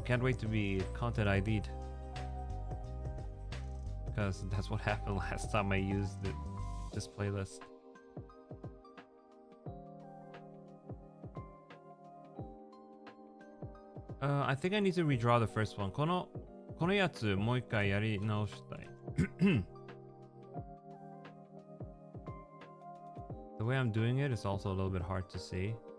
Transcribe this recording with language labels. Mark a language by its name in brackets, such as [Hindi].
[English] Can't wait to be content ID'd. Because that's what happened last time I used this playlist. I think I need to redraw the first one. [Japanese] このやつもう一回やり直したい。 [English] The way I'm doing it is also a little bit hard to see.